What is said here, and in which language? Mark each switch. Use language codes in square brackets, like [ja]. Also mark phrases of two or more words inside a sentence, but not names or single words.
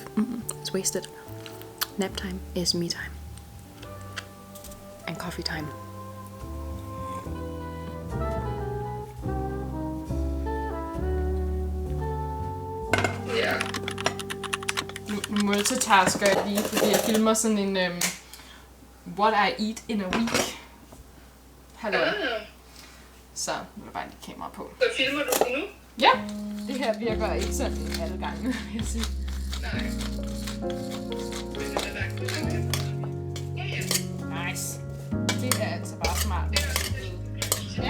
[en] It's wasted. Nap time is me time. And coffee time. Yeah. [da] Multitasker jeg lige, fordi jeg filmer sådan en [en] what I eat in a week. [da] Hallo. Så nu er der bare lige kamera på. Så filmer du nu? Ja, det her virker ikke sådan alle gange, vil jeg sige. Nej. Men det er langt. Ja. Nice. Det er altså bare smart. Ja.